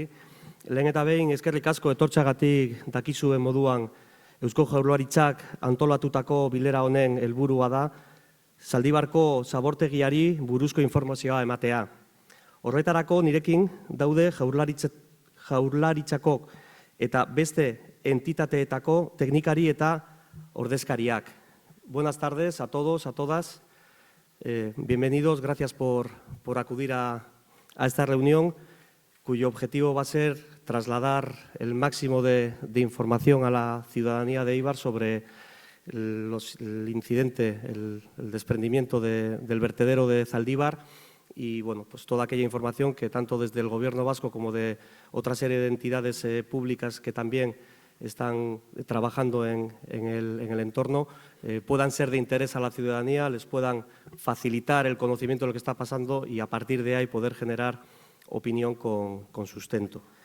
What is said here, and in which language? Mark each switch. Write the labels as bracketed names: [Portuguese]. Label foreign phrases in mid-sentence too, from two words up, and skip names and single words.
[Basque] Lehen eta behin eskerrik asko etortxagatik dakizuen moduan Eusko Jaurlaritzak antolatutako bilera honen helburua da Zaldibarko zabortegiari buruzko informazioa ematea. Horretarako nirekin daude Jaurlaritzako eta beste entitateetako teknikari eta ordezkariak. [Spanish] Buenas tardes a todos, a todas. Bienvenidos, gracias por acudir a esta reunión, cuyo objetivo va a ser trasladar el máximo de información a la ciudadanía de Eibar sobre el incidente, el desprendimiento del vertedero de Zaldívar y bueno, pues toda aquella información que tanto desde el Gobierno vasco como de otra serie de entidades públicas que también están trabajando en el entorno puedan ser de interés a la ciudadanía, les puedan facilitar el conocimiento de lo que está pasando y a partir de ahí poder generar opinión con sustento.